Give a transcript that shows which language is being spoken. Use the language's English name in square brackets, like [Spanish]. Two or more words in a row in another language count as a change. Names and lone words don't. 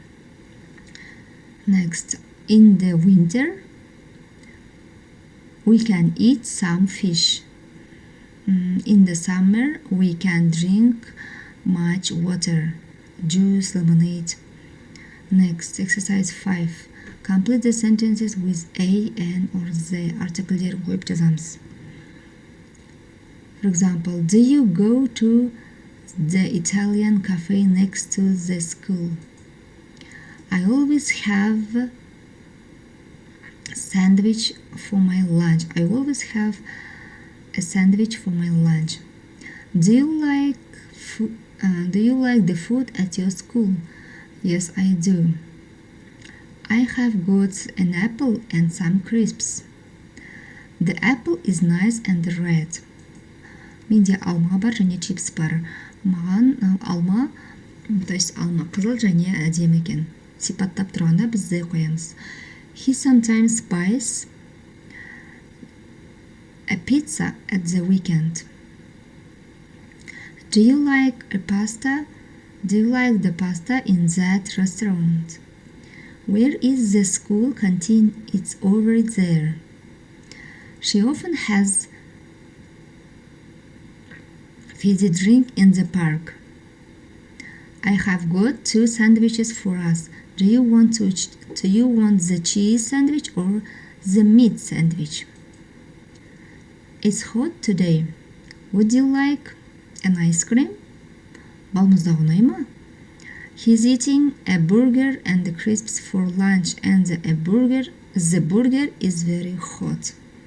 [English] Next, in the winter we can eat some fish. In the summer we can drink much water, juice, lemonade. Next, exercise 5. Complete the sentences with a, an, or the article'дер [Kazakh] қойып жазамыз. [English] For example, do you go to the Italian cafe next to the school? I always have sandwich for my lunch. I always have a sandwich for my lunch. Do you like the food at your school? Yes, I do. I have got an apple and some crisps. The apple is nice and red. [Kazakh] Менде алма бар және чипс бар. Маған алма, [Russian] то есть [Kazakh] алма қызыл және әдемі екен. Сипаттап тұрғанда біз Z қоямыз. [English] He sometimes buys a pizza at the weekend. Do you like the pasta in that restaurant? Where is the school canteen? It's over there. She often has fizzy drink in the park. I have got 2 sandwiches for us. Do you want the cheese sandwich or the meat sandwich? It's hot today. Would you like an ice cream? [Kazakh] Балмұздақ ұнай ма? [English] He's eating a burger and the crisps for lunch, and the burger is very hot.